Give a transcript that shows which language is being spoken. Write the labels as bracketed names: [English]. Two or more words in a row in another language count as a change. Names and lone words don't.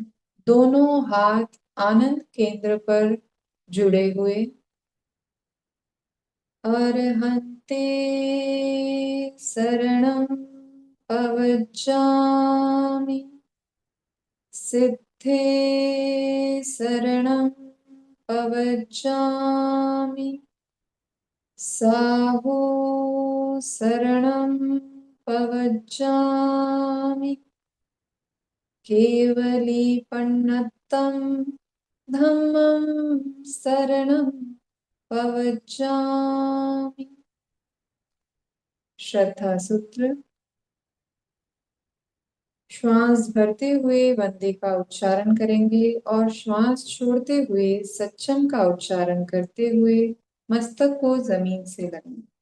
[Hindi] दोनों हाथ आनंद केंद्र पर जुड़े हुए। [Prakrit languages] अरहन्ते शरणं पवज्जामि, सिद्धे शरणं पवज्जामि, साहो शरणं पवज्जामि, केवलीपण्णत्तं धम्मं शरणं पवज्जामि। [Hindi] श्रद्धा सूत्र। श्वास भरते हुए वंदे का उच्चारण करेंगे और श्वास छोड़ते हुए सच्चम का उच्चारण करते हुए मस्तक को जमीन से लगाएं।